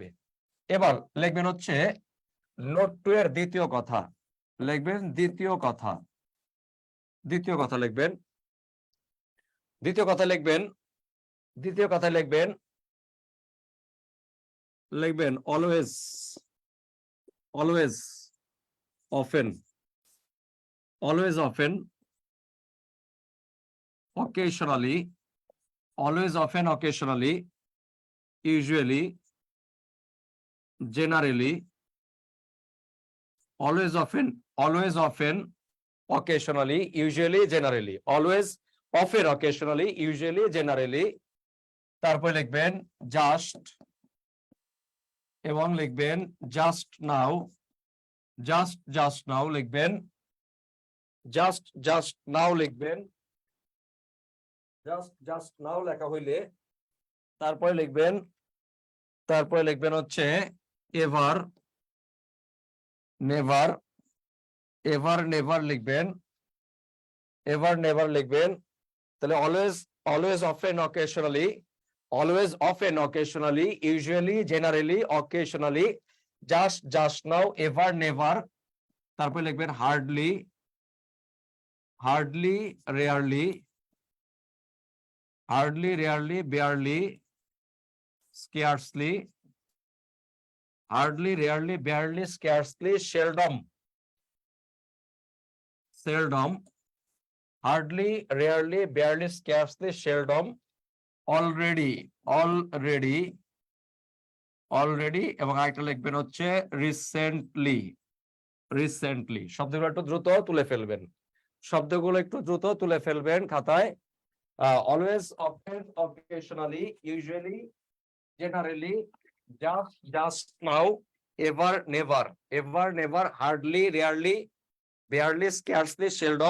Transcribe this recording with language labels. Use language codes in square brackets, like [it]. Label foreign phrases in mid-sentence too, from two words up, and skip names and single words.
[bn] এবার লিখবেন হচ্ছে নোট 2 এর দ্বিতীয় কথা, লিখবেন দ্বিতীয় কথা, দ্বিতীয় কথা লিখবেন, দ্বিতীয় কথা লিখবেন, দ্বিতীয় কথা লিখবেন, লিখবেন [en] always, always, often, always, often, occasionally, always, often, occasionally, usually, generally, always, often, occasionally, usually, generally, always, often, occasionally, usually, generally। [bn] তারপর লিখবেন জাস্ট এবং লিখবেন [en] just now, just now [bn] লিখবেন, [en] just now [bn] লিখবেন, [en] just now [bn] লেখা হইলে তারপরে লিখবেন হচ্ছে [en] ever, never, ever never [bn] লিখবেন, [en] ever never [bn] লিখবেন। [en] তাহলে always, always, often, occasionally, always, often, occasionally, usually, generally, occasionally, just now, ever never. [bn] তারপরে লিখবেন [en] hardly, hardly, rarely, hardly, rarely, barely, scarcely, hardly, rarely, barely, scarcely, seldom, seldom, hardly, rarely, barely, scarcely, seldom। already already already [bn] এবং আরেকটা লিখবেন হচ্ছে [en] recently recently. [bn] শব্দগুলো একটু দ্রুত তুলে ফেলবেন, শব্দগুলো একটু দ্রুত তুলে ফেলবেন খাতায়। [en] always, often, occasionally, usually, generally, just now, ever never, hardly, rarely, barely, scarcely, seldom.